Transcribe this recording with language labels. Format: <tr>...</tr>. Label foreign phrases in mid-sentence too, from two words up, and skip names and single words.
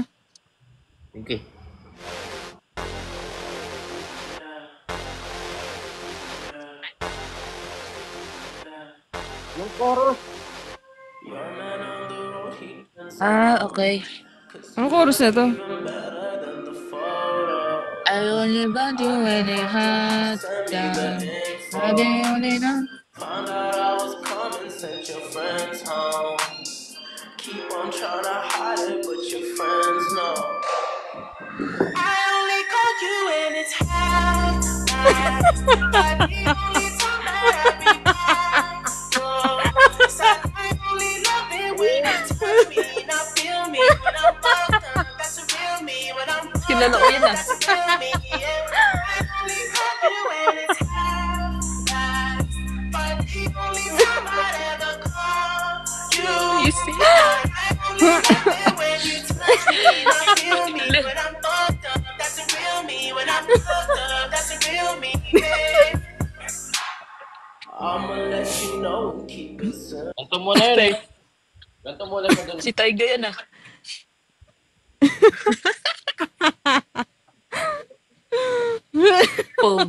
<tl>Sige. Yung chorus. Ah, okay. Anong chorus na to?</tl> <en>I only want you when it hot down. I only know.</en> <tl>Kilala ko yun ah.</tl> <en>You see?</en> <tl>Ganto muna yun eh. Ganto muna sa dun. Si Taiga yan ah. Pog.</tl>